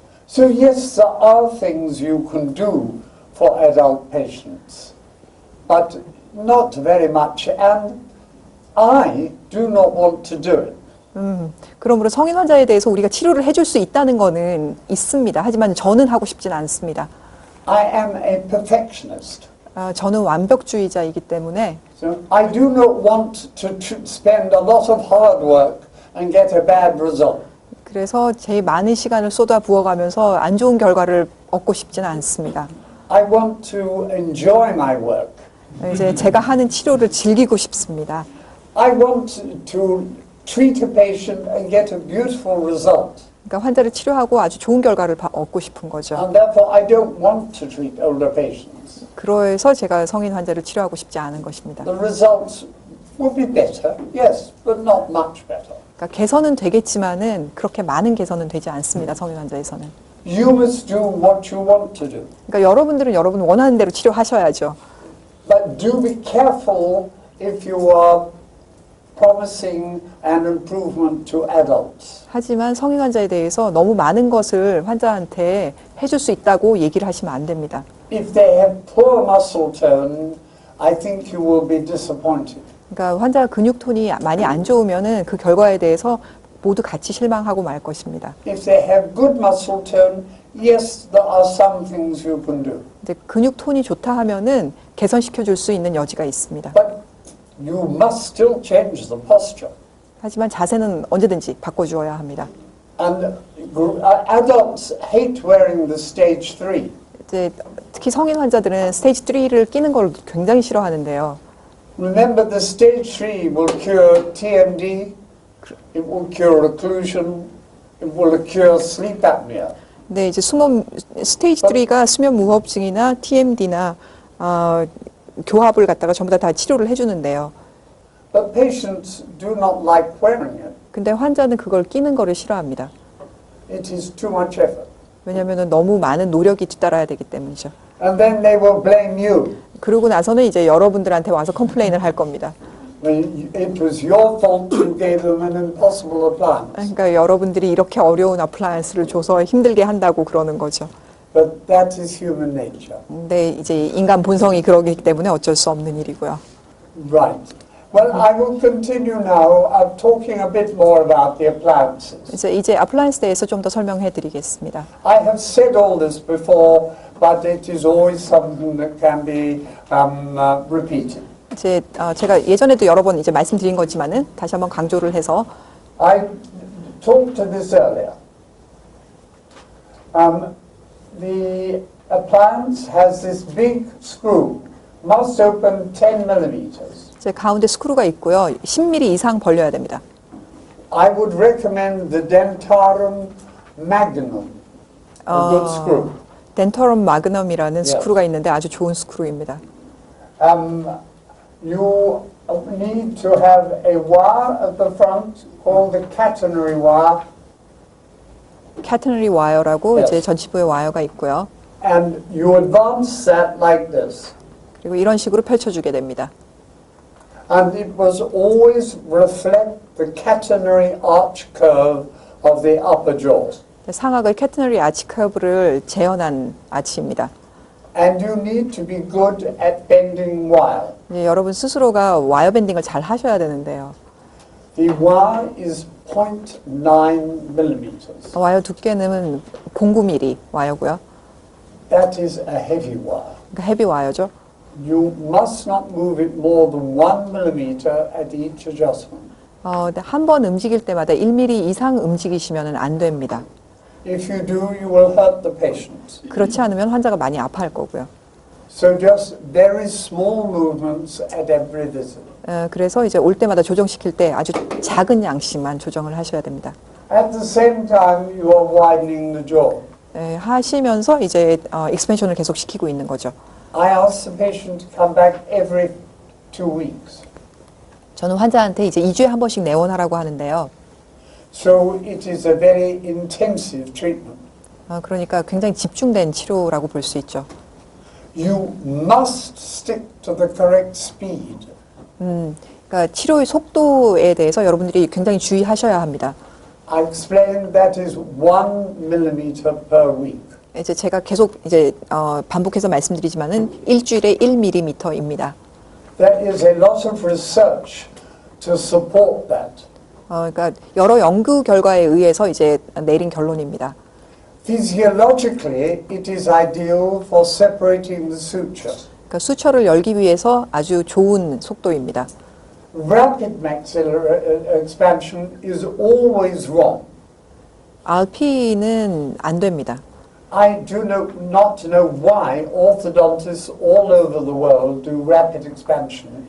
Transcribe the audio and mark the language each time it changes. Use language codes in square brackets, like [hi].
[en] So yes, there are things you can do for adult patients, but not very much, and I do not want to do it. [ko] 그러므로 성인 환자에 대해서 우리가 치료를 해줄 수 있다는 거는 있습니다. 하지만 저는 하고 싶진 않습니다. [en] I am a perfectionist. [ko] 저는 완벽주의자이기 때문에 [en] So I do not want to spend a lot of hard work and get a bad result. [ko] 그래서 제 많은 시간을 쏟아 부어가면서 안 좋은 결과를 얻고 싶지는 않습니다. [en] I want to enjoy my work. [ko] 이제 제가 하는 치료를 즐기고 싶습니다. [en] I want to treat a patient and get a beautiful result. [ko] 그러니까 환자를 치료하고 아주 좋은 결과를 얻고 싶은 거죠. [en] And therefore I don't want to treat older patients. [ko] 그래서 제가 성인 환자를 치료하고 싶지 않은 것입니다. [en] The results will be better, yes, but not much better. [ko] 그러니까 개선은 되겠지만은 그렇게 많은 개선은 되지 않습니다. 성인 환자에서는. [en] You must do what you want to do. [ko] 그러니까 여러분들은 여러분 원하는 대로 치료하셔야죠. [en] But do be careful if you are promising an improvement to adults. [ko] 하지만 성인 환자에 대해서 너무 많은 것을 환자한테 해줄 수 있다고 얘기를 하시면 안 됩니다. [en] If they have poor muscle tone, I think you will be disappointed. [ko] 그러니까 환자 근육 톤이 많이 안 좋으면은 그 결과에 대해서 모두 같이 실망하고 말 것입니다. [en] If they have good muscle tone, yes, there are some things you can do. [ko] 근데 근육 톤이 좋다 하면은 개선시켜 줄 수 있는 여지가 있습니다. [en] But you must still change the posture. [ko] 하지만 자세는 언제든지 바꿔주어야 합니다. [en] And adults hate wearing the stage 3. [ko] 이제 특히 성인 환자들은 스테이지 3를 끼는 걸 굉장히 싫어하는데요. [en] Remember, the stage 3 will cure TMD, it will cure occlusion, it will cure sleep apnea. [ko] 근데 이제 스테이지 3가 수면 무호흡증이나 TMD나 교합을 갖다가 전부 다 치료를 해주는데요. [en] But patients do not like wearing it. [ko] 근데 환자는 그걸 끼는 거를 싫어합니다. [en] It is too much effort. [ko] 왜냐하면 너무 많은 노력이 뒤따라야 되기 때문이죠. [en] And then they will blame you. [ko] 그러고 나서는 이제 여러분들한테 와서 컴플레인을 할 겁니다. [en] It was your fault you gave them an impossible appliance. [ko] 그러니까 여러분들이 이렇게 어려운 어플라이언스를 줘서 힘들게 한다고 그러는 거죠. [en] But that is human nature. [ko] 근데 이제 인간 본성이 그러기 때문에 어쩔 수 없는 일이고요. [en] Right. Well, I will continue now. I'm talking a bit more about the appliances. [ko] 이제 어플라이언스에 대해서 좀 더 설명해 드리겠습니다. [en] I have said all this before, but it is always something that can be repeated. [ko] 이제 제가 예전에도 여러 번 이제 말씀드린 거지만은 다시 한번 강조를 해서 [en] I talked to this earlier. The appliance has this big screw, must open 10 millimeters. [ko] 이제 가운데 스크루가 있고요. 10mm 이상 벌려야 됩니다. [en] I would recommend the Dentarum Magnum, a good screw. [ko] 덴터럼 마그넘이라는 [en] Yes. [ko] 스크루가 있는데 아주 좋은 스크루입니다. [en] You need to have a wire at the front called the catenary wire, [ko] 캐트너리 와이어라고 [en] Yes. [ko] 이제 전치부의 와이어가 있고요. [en] and you advance that like this. [ko] 그리고 이런 식으로 펼쳐주게 됩니다. [en] And it was always reflect the catenary arch curve of the upper jaw. [ko] 상악을 캐트너리 아치 커브를 재현한 아치입니다. [en] And you need to be good at bending wire. [ko] 이제 여러분 스스로가 와이어 밴딩을 잘 하셔야 되는데요. [en] The wire is 0.9 millimeters. [ko] 와이어 두께는 0.9mm 와이어고요. [en] That is a heavy wire. [ko] 그러니까 헤비 와이어죠. [en] You must not move it more than 1 millimeter at each adjustment. [ko] 근데 한 번 움직일 때마다 1mm 이상 움직이시면 안 됩니다. [en] If you do, you will hurt the patient. [ko] 그렇지 않으면 환자가 많이 아파할 거고요. [en] So just very small movements at every visit. [ko] 그래서 이제 올 때마다 조정시킬 때 아주 작은 양씩만 조정을 하셔야 됩니다. [en] At the same time, you are widening the jaw. [ko] 하시면서 이제 익스펜션을 계속 시키고 있는 거죠. [en] I ask the patient to come back every 2 weeks. [ko] 저는 환자한테 이제 2주에 한 번씩 내원하라고 하는데요. [en] So it is a very intensive treatment. [ko] 그러니까 굉장히 집중된 치료라고 볼 수 있죠. [en] You must stick to the correct speed. [ko] 그러니까 치료의 속도에 대해서 여러분들이 굉장히 주의하셔야 합니다. [en] I explained that is 1 millimeter per week. [ko] 이제 제가 계속 이제 반복해서 말씀드리지만은 일주일에 1mm입니다. [en] There is a lot of research to support that. [ko] 그러니까 여러 연구 결과에 의해서 이제 내린 결론입니다. [en] Physiologically, it is ideal for separating the suture. [ko] 그러니까 수처를 열기 위해서 아주 좋은 속도입니다. [en] Rapid maxillary expansion is always wrong. [ko] RP는 안 됩니다. [en] I do not know why orthodontists all over the world do rapid expansion.